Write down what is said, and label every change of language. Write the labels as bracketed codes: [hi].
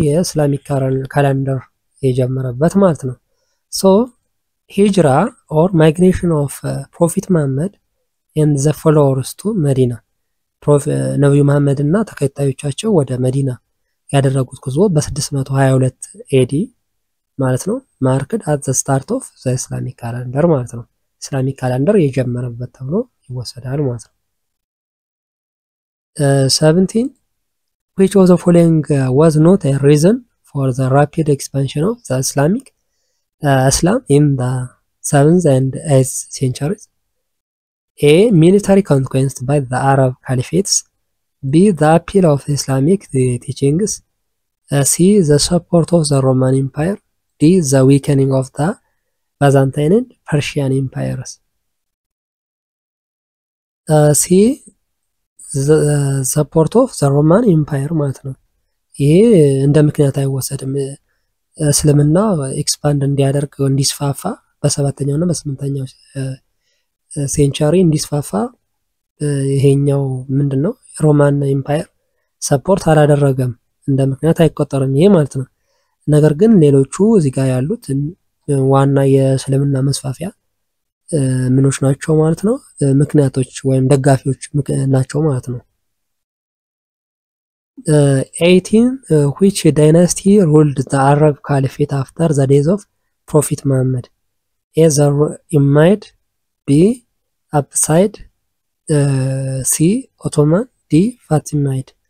[am] የእስላሚክ ካላንደር የጀመረበት ማለት ነው። ሶ ሂጅራ ኦር ማይግሬሽን ኦፍ ፕሮፌት መሐመድ [en] and the followers to [am] መዲና ነብዩ መሐመድ እና ተከታዮቻቸው ወደ መዲና ያደረጉት ጉዞ በ622 AD ማለት ነው ማርክድ [en] at the start of the Islamic calendar [am] ማለት ነው። ኢስላሚክ ካላንደር የጀመረበት ተብሎ ይወሰዳል ማለት ነው። [en] 17 which of the following was not a reason for the rapid expansion of the Islam in the 7th and 8th centuries? A military conquest by the Arab caliphates, B the appeal of Islamic teachings, C the support of the Roman Empire, D the weakening of the Byzantine and Persian empires. C the support of the Roman Empire [am] ማለት ነው። ይሄ እንደ ምክንያት አይወሰድም። እስልምና ኤክስፓንድ እንዲያደርግ እንዲስፋፋ በ7ኛው እና በ8ኛው ሴንቸሪ እንዲስፋፋ ይሄኛው ምንድነው ሮማን ኤምፓየር ሰፖርት አላደረገም እንደ ምክንያት አይቆጠርም ይሄ ማለት ነው። ነገር ግን ሌሎቹ እዚህ ጋር ያሉት ዋና የእስልምና መስፋፊያ ምኖች ናቸው ማለት ነው [en] ምክንያቶች ወይም ደጋፊዎች ናቸው ማለት ነው 18 which dynasty ruled the Arab Caliphate after the days of Prophet Muhammad A the Umayyad B Abbasid C Ottoman D Fatimid